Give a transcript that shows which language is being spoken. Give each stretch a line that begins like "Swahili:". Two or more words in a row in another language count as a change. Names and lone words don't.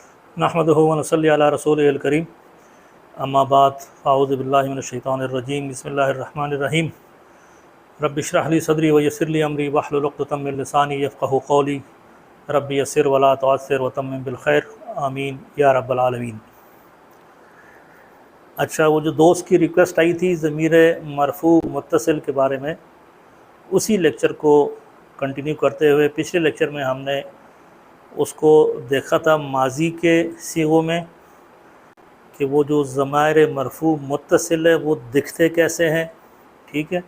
Arabic: نحمده ونصلي على رسوله الكريم أما بعد أعوذ بالله من الشيطان الرجيم بسم الله الرحمن الرحيم رب اشرح لي صدري ويسر لي أمري واحلل عقدة من لساني يفقهوا قولي رب يسر ولا تعسر وتمم بالخير آمين يا رب العالمين.
Urdu: اچھا، وہ جو دوست کی ریکویسٹ آئی تھی
Arabic: ضمير مرفوع متصل
Urdu: کے بارے میں، اسی لیکچر کو کنٹینیو کرتے ہوئے پچھلے لیکچر میں ہم نے اس کو دیکھا تھا ماضی کے صیغوں میں کہ وہ جو
Arabic: ضمائر مرفوع متصل
Urdu: ہے وہ دکھتے کیسے ہیں، ٹھیک ہے.